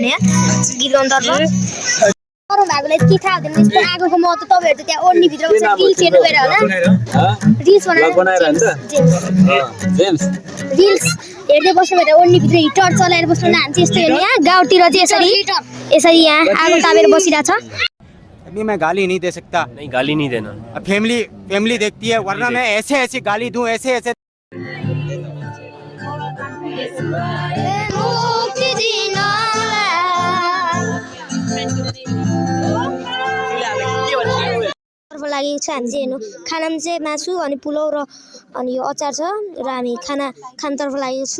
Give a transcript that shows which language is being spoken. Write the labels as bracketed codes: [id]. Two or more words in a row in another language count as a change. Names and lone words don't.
[ne] यहाँ गीत गाउनु तर्फ अरू भागलाई के थाहा हुँदैन यस्तो आगोको महत्त्व। तपाईँहरू त त्यहाँ ओर्नीभित्र रिल्स हेर्नु गएर होला, रिल्स रिल्स हेर्दै बस्नु भएर ओर्नीभित्र हिटर चलाएर बस्नु न। हामी चाहिँ यस्तो हेर्नु यहाँ गाउँतिर चाहिँ यसरी यहाँ आगो तापेर बसिरहेछ। [hi] अभी मैं गाली नहीं दे सकता। नहीं गाली नहीं देना, फैमिली देखती है, वरना मैं ऐसे गाली दूं ऐसे। [ne] लागेको छ हामी चाहिँ हेर्नु। खानामा चाहिँ मासु अनि पुलाउ र अनि यो अचार छ र हामी खानतर्फ लागेको छु।